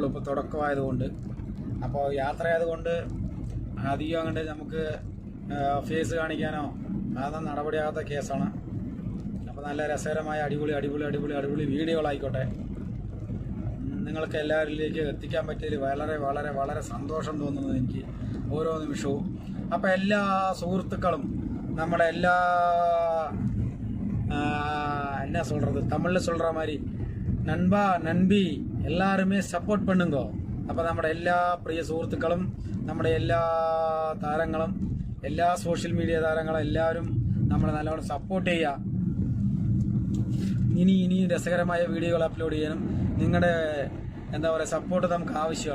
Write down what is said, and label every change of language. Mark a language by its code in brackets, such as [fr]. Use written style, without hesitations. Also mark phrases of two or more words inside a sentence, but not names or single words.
[ml] ഇപ്പോൾ തുടക്കമായതുകൊണ്ട്, അപ്പോൾ യാത്രയായതുകൊണ്ട് അധികം അങ്ങോട്ട് നമുക്ക് ഫേസ് കാണിക്കാനോ അതൊന്നും നടപടിയാകാത്ത കേസാണ്. അപ്പോൾ നല്ല രസകരമായ അടിപൊളി വീഡിയോകളായിക്കോട്ടെ. നിങ്ങൾക്ക് എല്ലാവരിലേക്ക് എത്തിക്കാൻ പറ്റിയതിൽ വളരെ വളരെ വളരെ സന്തോഷം തോന്നുന്നത് എനിക്ക് ഓരോ നിമിഷവും. അപ്പോൾ എല്ലാ സുഹൃത്തുക്കളും നമ്മുടെ എല്ലാ [ta] என்ன சொல்கிறது தமிழில் சொல்கிற மாதிரி நண்பா நண்பி எல்லாருமே [ml] സപ്പോർട്ട് பண்ணுங்கோ. അപ്പോൾ നമ്മുടെ എല്ലാ പ്രിയ സുഹൃത്തുക്കളും നമ്മുടെ എല്ലാ താരങ്ങളും എല്ലാ [en] social media [ml] താരങ്ങളും എല്ലാവരും നമ്മളെ നല്ലോണം സപ്പോർട്ട് ചെയ്യുക. ഇനി രസകരമായ വീഡിയോകൾ അപ്ലോഡ് ചെയ്യാനും നിങ്ങളുടെ എന്താ പറയുക സപ്പോർട്ട് നമുക്ക് ആവശ്യമാണ്.